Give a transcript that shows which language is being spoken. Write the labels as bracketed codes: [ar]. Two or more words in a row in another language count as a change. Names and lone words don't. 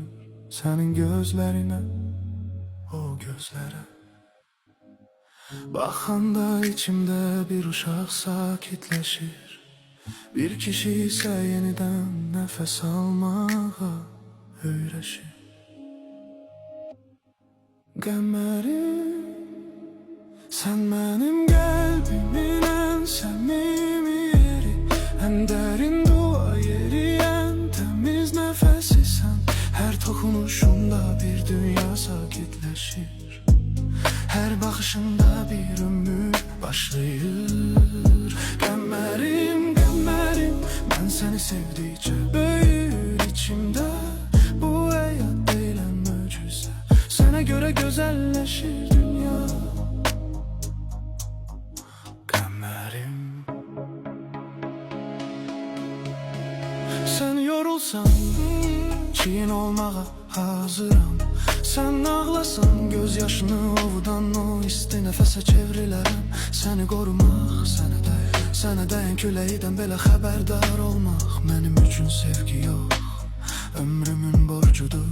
[az] Sənin gözlərinə, o gözlərə baxanda içimdə bir uşaq sakitləşir. Bir kişi isə yenidən nəfəs almağa öyrəşir. Qəmərim, [tr] sen benim kalbimin en samimi yeri, en derin dua yeri, en temiz nefesi sen. Her dokunuşunda bir dünya sakitleşir. Her bakışında bir ömür başlayır. Qəmərim, qəmərim, ben seni sevdikçe büyür içimde. Bu hayat [az] deyilən möcüzə, [tr] sana göre güzelleşir dünya. [az] Sen yorulsan, çiğin olmağa hazıram. Sen ağlasan, gözyaşını ovudan o isti nəfəsə çevrilərəm. Səni qorumaq, sənə dəyən küləkdən belə xəbərdar olmaq mənim üçün sevgi yox, ömrümün borcudur.